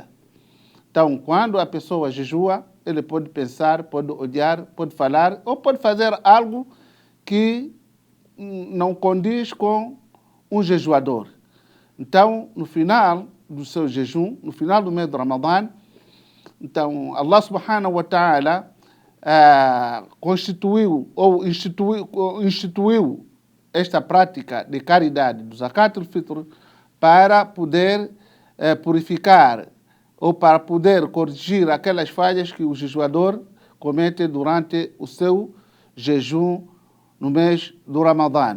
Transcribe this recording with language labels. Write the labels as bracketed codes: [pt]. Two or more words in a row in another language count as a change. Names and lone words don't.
[pt] Então, quando a pessoa jejua, ele pode pensar, pode olhar, pode falar, ou pode fazer algo que não condiz com um jejuador. Então, no final do seu jejum, no final do mês do Ramadã, então, [ar] الله سبحانه وتعالى [pt] constituiu ou instituiu esta prática de caridade do Zakatul Fitr para poder purificar ou para poder corrigir aquelas falhas que o jejuador comete durante o seu jejum no mês do Ramadã.